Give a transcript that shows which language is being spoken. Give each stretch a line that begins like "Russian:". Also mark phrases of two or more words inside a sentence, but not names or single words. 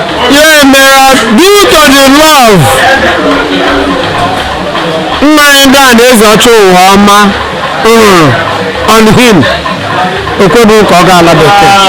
Igbo: Ya mere,
English: due to the love
Igbo: nna ya Dan Ezeochi Uwoma hụrụ
English: on him,
Igbo: o kweghị ka ọ gaa ala bekee.